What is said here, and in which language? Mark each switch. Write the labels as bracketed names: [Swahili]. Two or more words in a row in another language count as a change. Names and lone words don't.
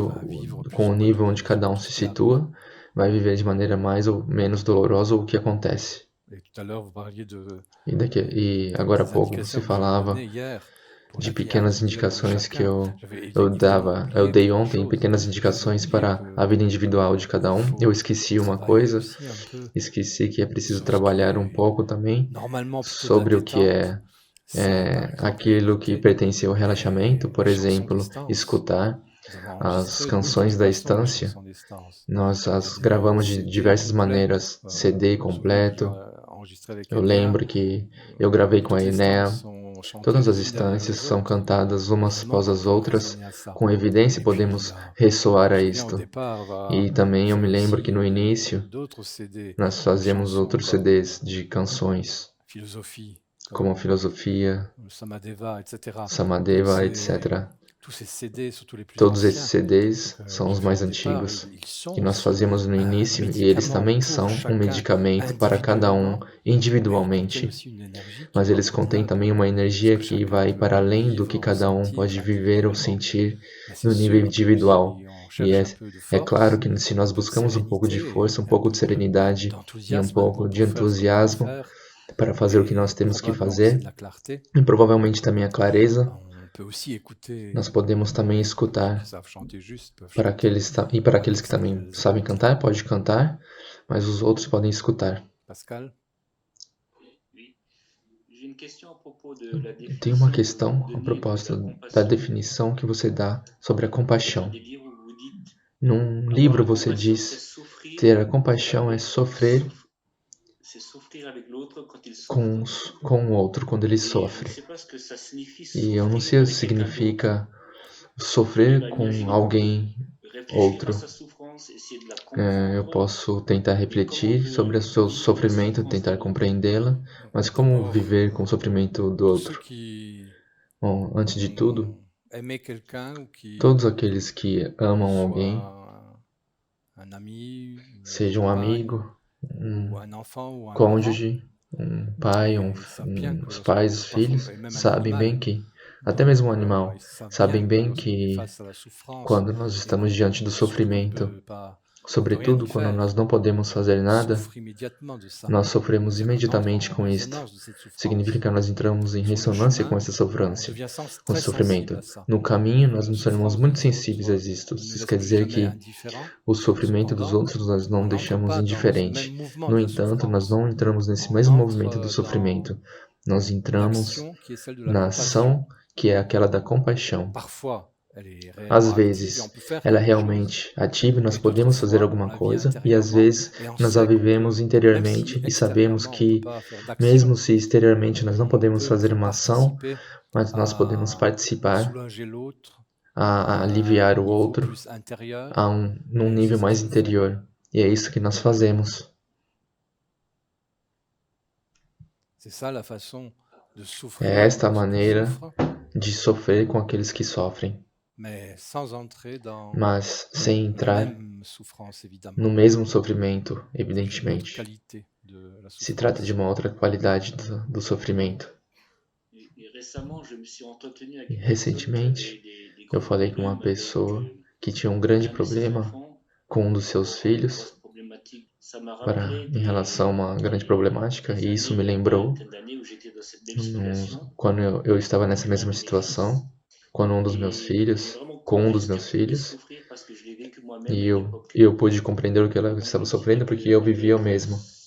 [Portuguese] acordo [French] va vivre plus [Portuguese] com [French] ou [Portuguese] o [French] moins [Portuguese] nível onde [French] douloureusement [Portuguese] cada um [French] tout se ce qui arrive. [Portuguese] situa, vai viver de maneira mais ou menos dolorosa o que acontece. [French] Et tout à l'heure, vous parliez [Portuguese] E [French] des [Portuguese] agora há [French] petites [Portuguese] pouco você [French] indications que j'avais [Portuguese] falava [French] données hier pour [Portuguese] de [French] la vie [Portuguese] pequenas [French] individuelle de [Portuguese] indicações que [French] chacun. [Portuguese] eu, [French] J'avais [Portuguese] eu [French] évidemment [Portuguese] dava, eu [French] oublié [Portuguese] dei [French] quelque [Portuguese] ontem, [French] chose. [Portuguese] pequenas [French] J'avais [Portuguese] indicações [French] oublié [Portuguese] para a vida individual de cada [French] il [Portuguese] um. [French] faut [Portuguese] Eu esqueci uma [French] travailler [Portuguese] coisa, [French] aussi un peu [Portuguese] esqueci que é preciso [French] sur ce qui [Portuguese] trabalhar um [French] est [Portuguese] pouco também [French] normalement plutôt de la [Portuguese] sobre o que [French] détente. Ça, par exemple, [Portuguese] aquilo que [French] écouter [Portuguese] pertence ao relaxamento, por [French] les chansons [Portuguese] exemplo, [French] d'Estance. [Portuguese] escutar [French] Nous avons [Portuguese] as [French] enregistré de [Portuguese] canções [French] multiples [Portuguese] da [French] façons les [Portuguese] estância. [French] chansons d'Estance. [Portuguese] Nós [French] Il y a [Portuguese] as [French] des [Portuguese] gravamos de [French] CD [Portuguese] diversas [French] complets. [Portuguese] maneiras, CD [French] Je me souviens que j'ai [Portuguese] completo. [French] enregistré avec [Portuguese] Eu [French] Enea. [Portuguese] lembro que eu gravei com a [French] Toutes les stances [Portuguese] Enea. [French] sont chantées [Portuguese] Todas as [French] les unes derrière [Portuguese] instâncias [French] les [Portuguese] são [French] autres. [Portuguese] cantadas umas [French] Évidemment [Portuguese] após [French] qu'on [Portuguese] as [French] peut [Portuguese] outras. [French] résonner à ça. [Portuguese] Com evidência [French] Et puis, [Portuguese] podemos ressoar [French] je me [Portuguese] a [French] souviens au [Portuguese] isto. [French] départ, [Portuguese] E também [French] on [Portuguese] eu me [French] fait [Portuguese] lembro que [French] aussi [Portuguese] no início [French] d'autres CD [Portuguese] nós [French] de [Portuguese] fazíamos [French] chansons [Portuguese] outros [French] comme [Portuguese] CDs de canções, [French] Philosophie, [Portuguese] como [French] comme [Portuguese] Filosofia, [French] Samadeva, etc. [Portuguese] Samadeva, etc. [French] Tous ces CD, surtout les plus [Portuguese] Todos esses [French] anciens, [Portuguese] CDs [French] que [Portuguese] são [French] j'ai [Portuguese] os [French] fait [Portuguese] mais [French] au départ, [Portuguese] antigos [French] ils [Portuguese] que [French] sont [Portuguese] nós fazíamos no [French] un [Portuguese] início e eles [French] médicament [Portuguese] também [French] pour [Portuguese] são um [French] chacun [Portuguese] medicamento para cada um [French] individuellement, mais ils contiennent [Portuguese] individualmente, [French] aussi une énergie qui [Portuguese] mas [French] va [Portuguese] eles contêm [French] au-delà [Portuguese] também [French] de [Portuguese] uma [French] ce [Portuguese] energia [French] que [Portuguese] que [French] chacun [Portuguese] vai para [French] peut [Portuguese] além do que [French] vivre, [Portuguese] cada um [French] ressentir [Portuguese] pode viver ou [French] individuellement. [Portuguese] sentir [French] Mais c'est [Portuguese] no nível [French] sûr que [Portuguese] individual. [French] si on [Portuguese] E [French] cherche un peu de [Portuguese] é claro [French] force, [Portuguese] que se nós [French] un peu de [Portuguese] buscamos um pouco de [French] sérénité [Portuguese] força, um [French] et un [Portuguese] pouco [French] peu [Portuguese] de serenidade e um [French] d'enthousiasme à nouveau [Portuguese] pouco de [French] pour faire ce qu'on a à [Portuguese] entusiasmo [French] faire, [Portuguese] para fazer o que nós [French] et [Portuguese] temos que [French] probablement aussi de [Portuguese] fazer, [French] la clarté, [Portuguese] e provavelmente também a clareza, [French] on peut aussi écouter [Portuguese] nós podemos também [French] ceux qui [Portuguese] escutar. [French] savent chanter juste, peuvent [Portuguese] Para [French] chanter [Portuguese] aqueles [French] avec [Portuguese] que [French] ce [Portuguese] também [French] qu'ils [Portuguese] sabem [French] écoutent. [Portuguese] cantar, pode cantar, mas os outros podem escutar. Pascal? Eu tenho uma questão a propósito da definição que você dá sobre a compaixão. Num livro você diz ter a compaixão é sofrer com o outro quando ele sofre. E eu não sei o que significa sofrer com alguém outro. Eu posso tentar refletir sobre o seu sofrimento, tentar compreendê-la, mas como viver com o sofrimento do [French] Tous ceux [Portuguese] outro? Bom, antes de tudo, [French] ont aimé quelqu'un ou [Portuguese] todos aqueles que amam alguém, [French] soit un ami, une [Portuguese] seja um [French] compagne, [Portuguese] amigo, um [French] ou un enfant ou un parent, [Portuguese] cônjuge, um pai, [French] et ils savent bien que [Portuguese] os [French] lorsque, [Portuguese] pais, os [French] parfois [Portuguese] filhos, [French] et même un [Portuguese] sabem bem [French] animal, [Portuguese] que, até [French] donc [Portuguese] mesmo um animal, [French] ils savent bien [Portuguese] sabem [French] que [Portuguese] bem [French] lorsqu'on est [Portuguese] que [French] face à la souffrance [Portuguese] quando nós [French] et [Portuguese] estamos diante do [French] surtout qu'on ne [Portuguese] sofrimento, [French] on peut rien y [Portuguese] sobretudo quando nós [French] faire, [Portuguese] não podemos fazer [French] on [Portuguese] nada, [French] souffre immédiatement de ça. [Portuguese] nós sofremos [French] C'est-à-dire qu'on entre [Portuguese] imediatamente [French] en [Portuguese] com isto. [French] résonance de cette [Portuguese] Significa [French] souffrance. [Portuguese] que nós entramos em [French] Sur le [Portuguese] ressonância com [French] chemin, [Portuguese] essa [French] on [Portuguese] sofrência, [French] devient [Portuguese] com esse [French] très sensible [Portuguese] sofrimento. [French] à ça. [Portuguese] No caminho, nós [French] La [Portuguese] nos tornamos [French] souffrance [Portuguese] muito [French] des [Portuguese] sensíveis a [French] autres [Portuguese] isto. [French] ne nous [Portuguese] Isso [French] laisse [Portuguese] quer [French] plus [Portuguese] dizer [French] jamais [Portuguese] que [French] indifférents. [Portuguese] o sofrimento dos [French] Cependant, [Portuguese] outros nós não [French] on n'entre [Portuguese] deixamos [French] pas dans ce même [Portuguese] indiferente. [French] mouvement [Portuguese] No [French] de la [Portuguese] entanto, nós [French] souffrance. [Portuguese] não entramos nesse [French] On [Portuguese] mesmo movimento do [French] entre dans [Portuguese] sofrimento. Nós entramos [French] l'action qui est celle de la [Portuguese] na [French] compassion. [Portuguese] ação que é aquela da compaixão. [French] Parfois, elle est [Portuguese] Às [French] réellement active et on [Portuguese] vezes, [French] peut faire [Portuguese] ela é [French] quelque chose. [Portuguese] realmente ativa e nós [French] Et d'autres [Portuguese] podemos fazer [French] fois, on [Portuguese] alguma [French] la vit [Portuguese] coisa, e às [French] intérieurement [Portuguese] vezes [French] et on [Portuguese] nós a [French] sait qu'on [Portuguese] vivemos [French] peut, même si [Portuguese] interiormente e sabemos [French] extérieurement on ne peut [Portuguese] que, [French] pas faire [Portuguese] mesmo [French] d'action, [Portuguese] se exteriormente nós não [French] on [Portuguese] podemos [French] peut [Portuguese] fazer uma ação, [French] participer [Portuguese] mas nós podemos [French] à [Portuguese] participar [French] soulager l'autre [Portuguese] a [French] à un [Portuguese] aliviar o [French] niveau [Portuguese] outro [French] plus intérieur. [Portuguese] num [French] Et c'est [Portuguese] nível [French] ce qu'il [Portuguese] mais [French] faut faire. [Portuguese] interior. E é isso que nós fazemos. [French] C'est ça la façon de [Portuguese] É [French] souffrir [Portuguese] esta a [French] avec ceux qui [Portuguese] maneira [French] souffrent, [Portuguese] de sofrer com aqueles que sofrem, [French] mais sans entrer dans [Portuguese] mas sem [French] la [Portuguese] entrar [French] même souffrance, [Portuguese] no [French] évidemment. [Portuguese] mesmo sofrimento, [French] Il s'agit d'une autre [Portuguese] evidentemente. [French] qualité de la [Portuguese] Se trata de [French] souffrance. [Portuguese] uma outra qualidade do sofrimento. E recentemente, eu falei com uma pessoa que tinha um grande problema com um dos seus filhos em relação a uma grande problemática, e isso me lembrou quando eu estava nessa mesma situação, quando com um dos meus filhos, e eu pude compreender o que ela estava sofrendo porque eu vivia o mesmo.